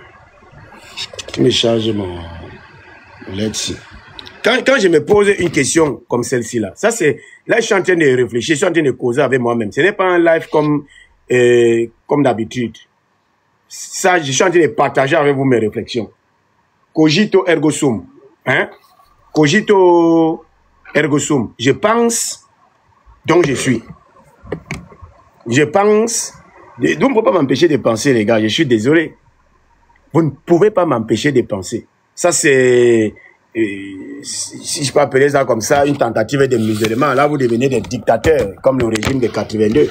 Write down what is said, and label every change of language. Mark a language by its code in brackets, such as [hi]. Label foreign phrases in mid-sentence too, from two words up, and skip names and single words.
[fr] Tu me charges mon LED-ci. Quand je me pose une question comme celle-ci là, ça c'est... Là, je suis en train de réfléchir, je suis en train de causer avec moi-même. Ce n'est pas un live comme d'habitude. Ça, je suis en train de partager avec vous mes réflexions. [la] Cogito ergo sum. Hein? Cogito ergo sum. [fr] Je pense, donc je suis. Je pense... Vous ne pouvez pas m'empêcher de penser, les gars. Je suis désolé. Vous ne pouvez pas m'empêcher de penser. Ça, c'est... si je peux appeler ça comme ça, une tentative de musulman, là vous devenez des dictateurs, comme le régime de 82.